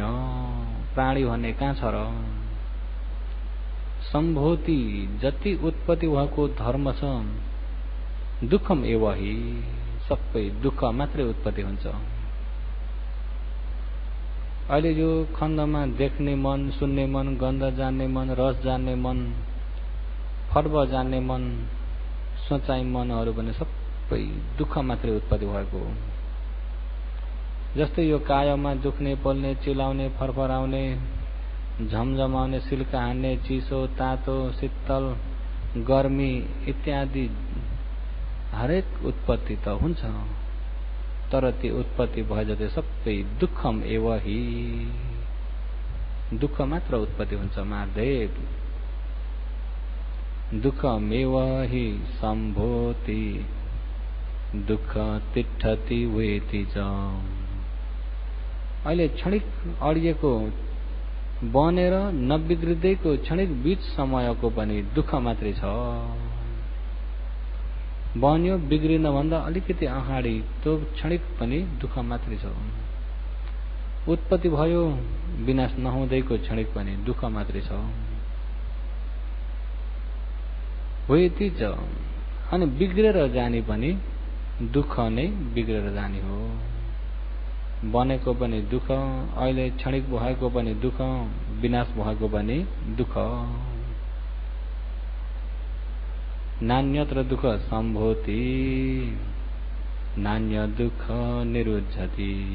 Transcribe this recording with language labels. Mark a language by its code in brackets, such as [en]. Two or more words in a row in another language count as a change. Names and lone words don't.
[ne] प्राणी भन्ने कहाँ छ र? सम्भोति जति उत्पत्ति भएको धर्म छ, [pi] दुःखम एव हि [ne] सबै दुःख मात्रै उत्पत्ति हुन्छ। अहिले यो खण्डमा देख्ने मन, सुन्ने मन, गन्ध जान्ने मन, रस जान्ने मन, फर्व जान्ने मन, सोचाइ मनहरू भने सबै दुःख मात्रै उत्पत्ति भएको हो। जस्तै यो कायमा दुख्ने, पोल्ने, चिलाउने, फरफराउने, झमझमाउने, सिल्का हान्ने, चिसो, तातो, शीतल, गर्मी इत्यादि हरेक उत्पत्ति त हुन्छ, तर ती उत्पत्ति भए जति सबै [pi] दुःखम एव हि [ne] दुःख मात्र उत्पत्ति हुन्छ। [pi] मारदेव दुःखमेव हि सम्भोति दुःख तिष्ठति वेति च। [ne] अहिले क्षणिक अडिएको बनेर नबिग्रिँदैको क्षणिक बीच समयको पनि दुःख मात्रै छ। बन्यो बिग्रिन भन्दा अलिकति अगाडि त्यो क्षणिक पनि दुःख मात्रै छ। उत्पत्ति भयो विनाश नहुँदैको क्षणिक पनि दुःख मात्रै छ। [pi] वेति च [ne] अनि बिग्रेर जाने पनि दुःख नै बिग्रेर जाने हो। बनेको पनि दुःख, अहिले क्षणिक भएको पनि दुःख, विनाश भएको पनि दुःख। [pi] नान्यत्र दुःख सम्भोति नान्य दुःख निरुद्धति।